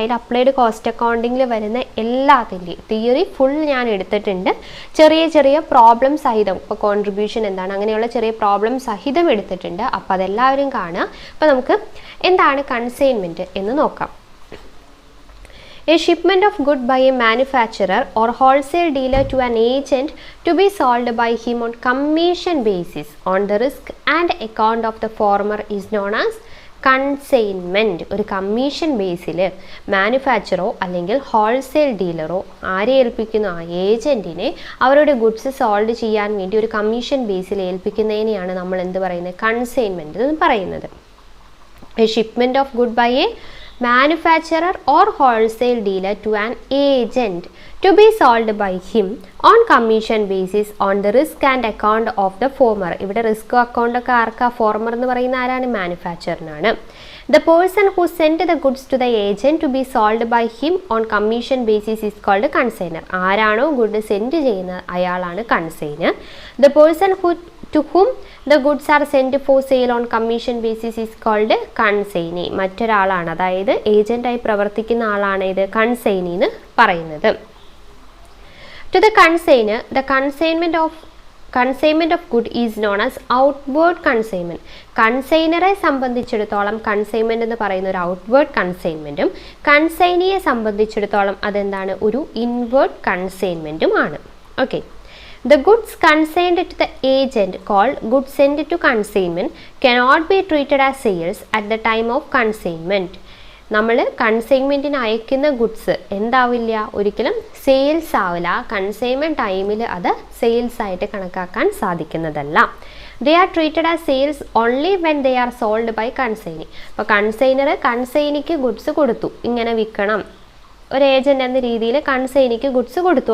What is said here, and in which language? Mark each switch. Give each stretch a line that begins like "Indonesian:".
Malayalam: അതിൽ applied cost അക്കൗണ്ടിങ്ങിൽ വരുന്ന എല്ലാത്തിൻ്റെയും തിയറി ഫുൾ ഞാൻ എടുത്തിട്ടുണ്ട്. ചെറിയ ചെറിയ പ്രോബ്ലം സഹിതം, ഇപ്പോൾ കോൺട്രിബ്യൂഷൻ എന്താണ്, അങ്ങനെയുള്ള ചെറിയ പ്രോബ്ലം സഹിതം എടുത്തിട്ടുണ്ട്. അപ്പോൾ അതെല്ലാവരും കാണുക. അപ്പോൾ നമുക്ക് എന്താണ് കൺസൈൻമെൻറ്റ് എന്ന് നോക്കാം.
English: A shipment of good by a manufacturer or wholesale dealer to an agent to be sold by him on commission basis on the risk and account of the former is known as consignment.
Malayalam: ഒരു commission ബേസിൽ മാനുഫാക്ചറോ അല്ലെങ്കിൽ wholesale ഡീലറോ ആരെ ഏൽപ്പിക്കുന്നു, ആ ഏജൻറ്റിനെ അവരുടെ goods sold ചെയ്യാൻ വേണ്ടി ഒരു commission ബേസിൽ ഏൽപ്പിക്കുന്നതിനെയാണ് നമ്മൾ എന്ത് പറയുന്നത്, കൺസൈൻമെൻറ്റ് എന്ന് പറയുന്നത്.
English: A shipment of good by a manufacturer or wholesale dealer to an agent to be sold by him on commission basis on the risk and account of the former.
Malayalam: ഇവിടെ risk account ഒക്കെ ആർക്കാ, former എന്ന് പറയുന്ന ആരാണ്, മാനുഫാക്ചറിനാണ്.
English: The person who sent the goods to the agent to be sold by him on commission basis is called consignor.
Malayalam: ആരാണോ good send ചെയ്യുന്നത് അയാളാണ് consignor.
English: The person who to whom the goods are sent for sale on commission basis is called consignee.
Malayalam: മറ്റൊരാളാണ്, അതായത് ഏജന്റായി പ്രവർത്തിക്കുന്ന ആളാണ് ഇത് consignee എന്ന് പറയുന്നത്.
English: To the consignor, the consignment of good is known as outward consignment.
Malayalam: കൺസൈനറെ സംബന്ധിച്ചിടത്തോളം consignment എന്ന് പറയുന്ന ഒരു ഔട്ട്വേർഡ് കൺസൈൻമെന്റും കൺസൈനിയെ സംബന്ധിച്ചിടത്തോളം അതെന്താണ്, ഒരു ഇൻവേർഡ് കൺസൈൻമെന്റും ആണ്. Okay.
English: The goods consigned to the agent called goods sent to consignment cannot be treated as sales at the time of consignment.
Malayalam: നമ്മൾ കൺസൈൻമെൻറ്റിന് അയക്കുന്ന ഗുഡ്സ് എന്താവില്ല, ഒരിക്കലും സെയിൽസ് ആവില്ല. കൺസൈൻമെൻറ്റ് ടൈമിൽ അത് സെയിൽസ് ആയിട്ട് കണക്കാക്കാൻ സാധിക്കുന്നതല്ല.
English: They are treated as sales only when they are sold by consignee.
Malayalam: അപ്പോൾ കൺസൈനർ കൺസൈനിക്ക് ഗുഡ്സ് കൊടുത്തു, ഇങ്ങനെ വിൽക്കണം, ഒരു ഏജൻ്റ് എന്ന രീതിയിൽ കൺസൈനിക്ക് ഗുഡ്സ് കൊടുത്തു.